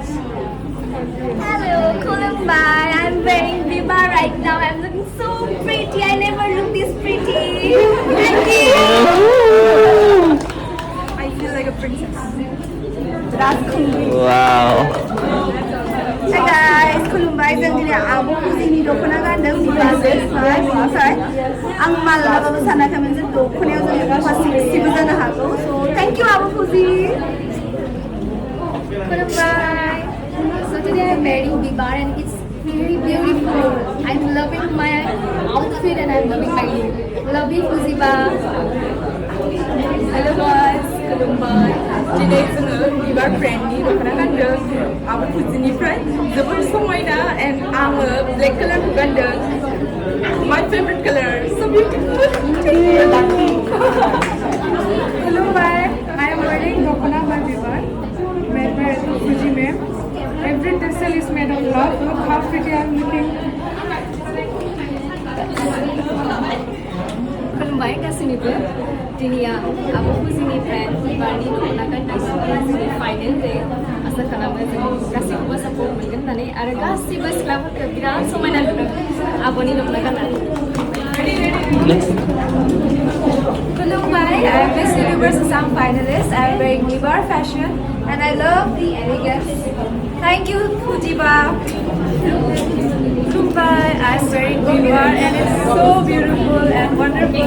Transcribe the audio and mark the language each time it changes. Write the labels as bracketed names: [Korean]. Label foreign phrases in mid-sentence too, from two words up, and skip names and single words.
[English] Hello, Khulumbai. I'm wearing BIBAR right now. I'm looking so pretty. I never looked this pretty. Thank you. I feel like a princess. Wow. Hi guys, Khulumbai. [Bodo] जों दिनै आब' खुसिनि दख'ना गानदों बिबारनिफ्राय आं मालाबाबो सानाखैमोन जे दख'नायाव जों एफा सेक्सिबो जानो हागौ [English] so thank you [Bodo] आब' खुसि [English] Khulumbai. So today I'm wearing BIBAR and it's very beautiful. I'm loving my outfit and I'm loving my look. Love you, Fuziba. Hello guys, Khulumbai. [Bodo] Diनै जोङो बिबार ब्रेन्डनि दख'ना गानदों आब' खुसिनिफ्राय जोबोद समायना and आङो ब्लेक कालारखौ गानदों [English] my favorite color so beautiful. Khulumbai, I am wearing दख'ना by BIBAR made by Fuji ma'am. Every tassel is made of love. Look how pretty I am looking. [Bodo] Khulumbai गासैनिबो दिनैया आब' खुसिनिफ्राय बिबारनि दख'ना गाननाय जोंनि फाइनेल डे आसा खालामो जों गासैखौबो सापर्ट मोनगोन होननानै आरो गासैबो सिख्लाफोरखौ बिराद समायना नुदों आब'नि दख'ना गाननानै. [English] Next. Khulumbai, I am Miss Universe Assam finalist. I am wearing BIBAR fashion and I love the elegance. Thank you, Fujiba. Khulumbai, I am wearing BIBAR and it's so beautiful and wonderful.